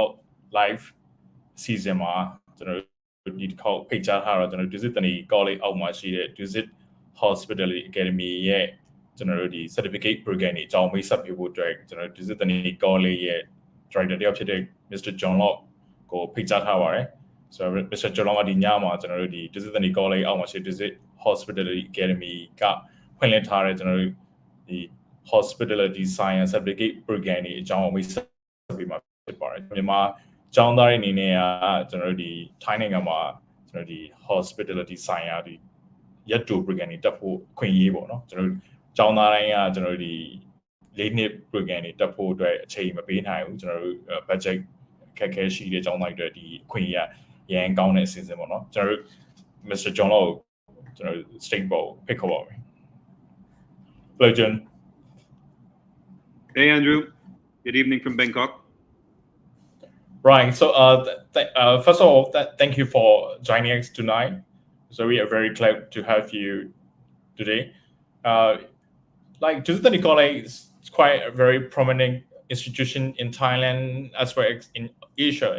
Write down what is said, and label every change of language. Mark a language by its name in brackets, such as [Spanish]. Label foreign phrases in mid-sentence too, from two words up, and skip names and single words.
[English] live season [Burmese] မှာကျွန်တော်တို့ဒီတစ်ခေါက်ဖိတ်ကြားထားတော့ကျွန်တော် Dusit Thani College အောက်မှာရှိတဲ့ Dusit Hospitality Academy ရဲ့ကျွန်တော်တို့ဒီ [English] certificate program [Burmese] တွေအကြောင်းမိတ်ဆက်ပေးဖို့အတွက်ကျွန်တော်တို့ Dusit Thani College ရဲ့ director တယောက်ဖြစ်တဲ့ Mr. John Locke ကိုဖိတ်ကြားထားပါတယ်ဆိုတော့ Mr. John Locke ကဒီညမှာကျွန်တော်တို့ဒီ Dusit Thani College အောက်မှာရှိတဲ့ Dusit Hospitality Academy ကဖွင့်လှစ်ထားတဲ့ကျွန်တော်တို့ဒီ [English] hospitality science certificate program [Burmese] တွေအကြောင်းမိတ်ဆက်ပေးမှာဖြစ်ပါတယ်မြန်မာကျောင်းသားတွေအနေနဲ့ကျွန်တော်တို့ဒီထိုင်းနိုင်ငံမှာကျွန်တော်ဒီ [English] hospitality science [Burmese] ဒီရက်တူ program တွေတက်ဖို့ခွင့်ရေးပေါ့နော်ကျွန်တော်တို့ကျောင်းသားတိုင်းကကျွန်တော်တို့ဒီ၄နှစ် program တွေတက်ဖို့အတွက်အချိန်မပေးနိုင်ဘူးကျွန်တော်တို့ budget ခက်ခဲရှိတဲ့ကျောင်းသားတွေအတွက်ဒီခွင့်ရေးရန်ကောင်းတဲ့အစီအစဉ်ပေါ့နော်ကျွန်တော်တို့ Mr. John Law ကျွန်တော် state ပေါ်ဖိတ်ခေါ်ပါမယ် Hello John [English] Hey Andrew Good evening from Bangkok. Right. So, first of all, thank you for joining us tonight. So we are very glad to have you today. Uh, like Dusit College is quite a very prominent institution in Thailand as well as in Asia.